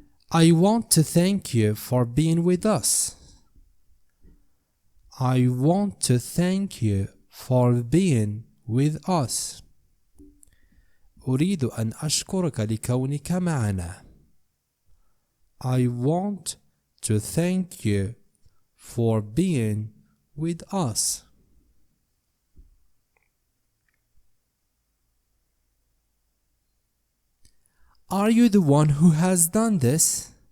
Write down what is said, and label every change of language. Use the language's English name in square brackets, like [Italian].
[English] I want to thank you for being with us. I want to thank you for being with us. [Arabic] أريد أن أشكرك لكونك معنا. [English] I want to thank you for being with us. Are you the one who has done this?